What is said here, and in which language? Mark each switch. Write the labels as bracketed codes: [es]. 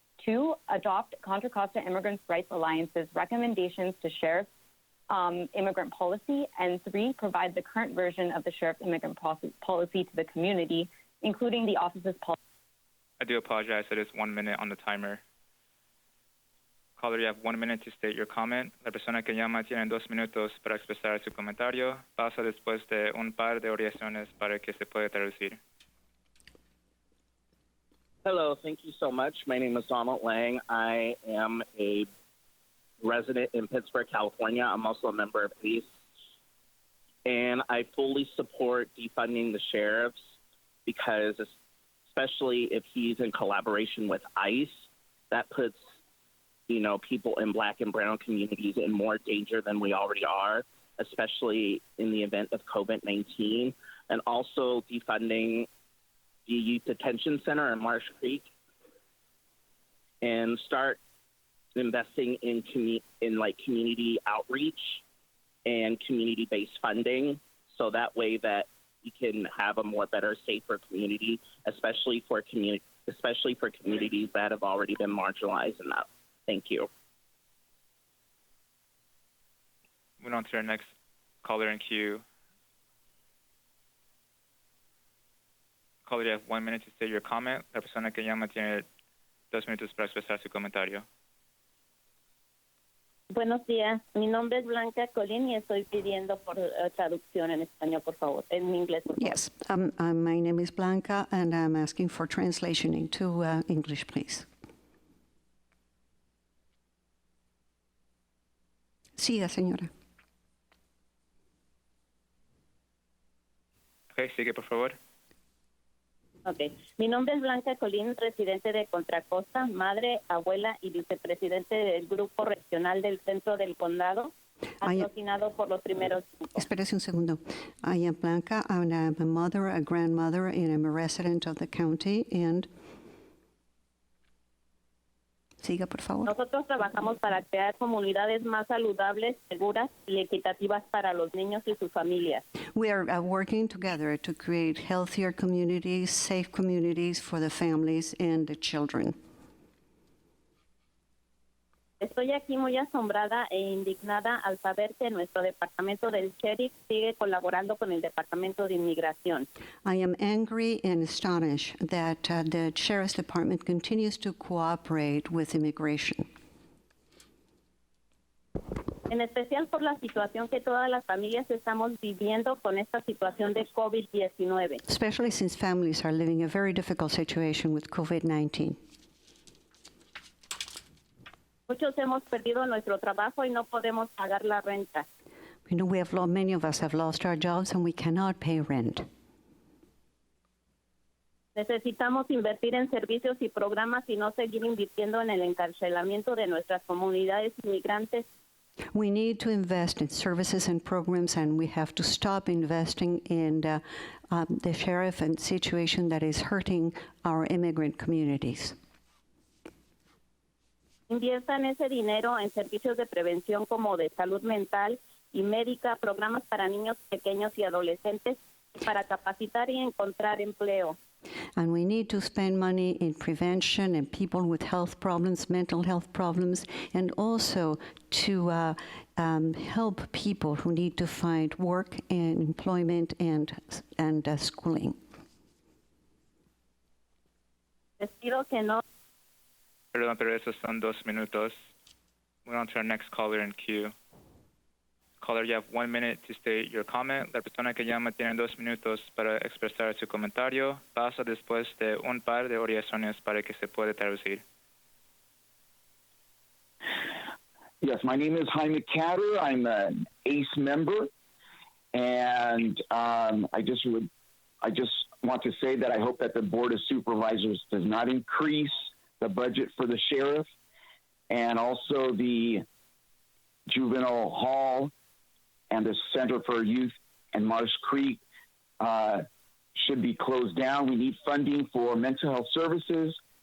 [en] 2, adopt Contra Costa Immigrants' Rights Alliance's recommendations to Sheriff's immigrant policy. And 3, provide the current version of the Sheriff's immigrant policy to the community, including the office's policy. I do apologize. It is 1 minute on the timer. Caller, you have 1 minute to state your comment. [es] La persona que llama tiene 2 minutos para expresar su comentario. Pausa después de un par de oraciones para que se pueda traducir. [en] Hello, thank you so much. My name is Donald Lang. I am a resident in Pittsburgh, California. I'm also a member of ACE. And I fully support defunding the sheriffs because especially if he's in collaboration with ICE, that puts, people in Black and brown communities in more danger than we already are, especially in the event of COVID-19. And also defunding the Youth Detention Center in Marsh Creek and start investing in community outreach and community-based funding, so that way that we can have a better, safer community, especially for communities that have already been marginalized enough. Thank you. Moving on to our next caller in queue. Caller, you have 1 minute to state your comment. [es] La persona que llama tiene 2 minutos para expresar su comentario. Buenos días, mi nombre es Blanca Colín y estoy pidiendo por traducción en español, por favor, en inglés, por favor. [en] Yes, my name is Blanca, and I'm asking for translation into English, please. [es] Siga, señora. Ok, sigue, por favor. Ok. Mi nombre es Blanca Colín, residente de Contra Costa, madre, abuela y vicepresidente del Grupo Regional del Centro del Condado, patrocinado por los primeros 5. Espérese un segundo. [en] I am Blanca. I'm a mother, a grandmother, and I'm a resident of the county. [es] And siga, por favor. Nosotros trabajamos para crear comunidades más saludables, seguras y equitativas para los niños y sus familias. [en] We are working together to create healthier communities, safe communities for the families and the children. [es] Estoy aquí muy asombrada e indignada al saber que nuestro departamento del Sherit sigue colaborando con el Departamento de Inmigración. [en] I am angry and astonished that the Sheriff's Department continues to cooperate with immigration. [es] En especial por la situación que todas las familias estamos viviendo con esta situación de COVID-19. [en] Especially since families are living a very difficult situation with COVID-19. [es] Muchos hemos perdido nuestro trabajo y no podemos pagar la renta. [en] You know, many of us have lost our jobs and we cannot pay rent. [es] Necesitamos invertir en servicios y programas y no seguir invirtiendo en el encarcelamiento de nuestras comunidades inmigrantes. [en] We need to invest in services and programs, and we have to stop investing in the sheriff and situation that is hurting our immigrant communities. [es] Inviertan ese dinero en servicios de prevención como de salud mental y médica, programas para niños pequeños y adolescentes, para capacitar y encontrar empleo. [en] And we need to spend money in prevention and people with health problems, mental health problems, and also to help people who need to find work and employment and schooling. [es] Les pido que no. Perdón, pero esos son 2 minutos. [en] We're on to our next caller in queue. Caller, you have 1 minute to state your comment. [es] La persona que llama tiene 2 minutos para expresar su comentario. Pasa después de un par de oraciones para que se pueda traducir. [en] Yes, my name is Jaime Catter. I'm an ACE member, and I just want to say that I hope that the Board of Supervisors does not increase the budget for the sheriff, and also the juvenile hall and the Center for Youth and Marsh Creek should be closed down. We need funding for mental health services.